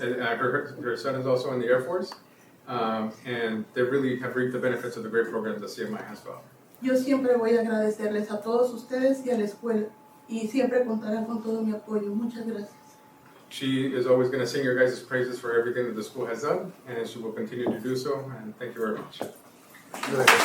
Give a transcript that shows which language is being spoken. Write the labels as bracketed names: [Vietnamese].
[English] Her son is also in the Air Force, and they really have reaped the benefits of the great programs that CMI has to offer. [Spanish] Yo siempre voy a agradecerles a todos ustedes y a la escuela y siempre contarán con todo mi apoyo. Muchas gracias. [English] She is always going to sing your guys' praises for everything that the school has done, and she will continue to do so, and thank you very much.